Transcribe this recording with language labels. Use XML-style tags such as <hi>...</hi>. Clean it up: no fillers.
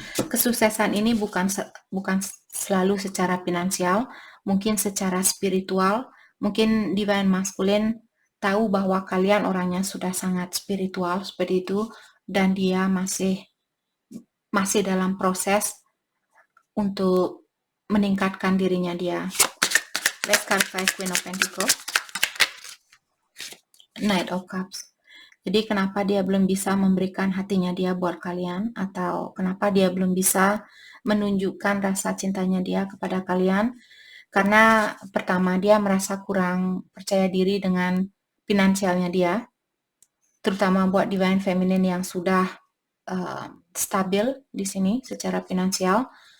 <id>Kesuksesan ini bukan selalu secara finansial, mungkin secara spiritual. Mungkin divine masculine tahu bahwa kalian orangnya sudah sangat spiritual seperti itu, dan dia masih dalam proses untuk meningkatkan dirinya dia.</id> <en>Let's clarify Queen of Pentacles, Knight of Cups.</en> <id>Jadi kenapa dia belum bisa memberikan hatinya dia buat kalian, atau kenapa dia belum bisa menunjukkan rasa cintanya dia kepada kalian? Karena pertama, dia merasa kurang percaya diri dengan finansialnya dia, terutama buat divine feminine yang sudah stabil di sini secara finansial.</id>